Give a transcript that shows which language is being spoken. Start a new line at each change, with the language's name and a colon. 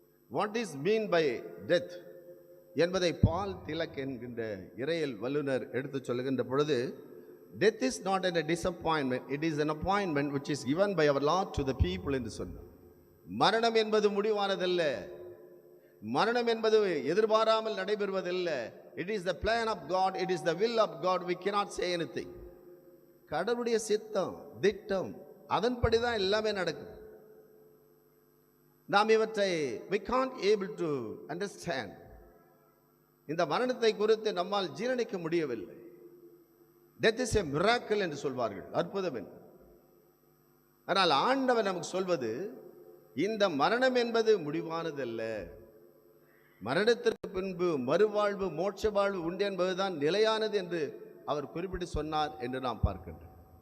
English: what is mean by death
Tamil: என்பதை பால் திலக் என்கின்ற இறையியல் வல்லுநர் எடுத்து சொல்லுகின்ற பொழுது,
English: death is not a disappointment, it is an appointment which is given by our Lord to the people
Tamil: என்று சொன்னார். மரணம் என்பது முடிவானதல்ல, மரணம் என்பது எதிர்பாராமல் நடைபெறுவதல்ல.
English: It is the plan of God, it is the will of God, we cannot say anything.
Tamil: கடவுளுடைய சித்தம், திட்டம், அதன்படி தான் எல்லாமே நடக்குது. நாம் இவற்றை
English: we can't able to understand.
Tamil: இந்த மரணத்தை குறித்து நம்மால் ஜீரணிக்க முடியவில்லை.
English: Death is a miracle
Tamil: என்று சொல்வார்கள், அற்புதம் என்று. ஆனால் ஆண்டவர் நமக்கு சொல்வது, இந்த மரணம் என்பது முடிவானதல்ல, மரணத்திற்கு பின்பு மறுவாழ்வு, மோட்ச வாழ்வு உண்டு என்பதுதான் நிலையானது என்று அவர் குறிப்பிட்டு சொன்னார் என்று நாம் பார்க்கின்றோம்.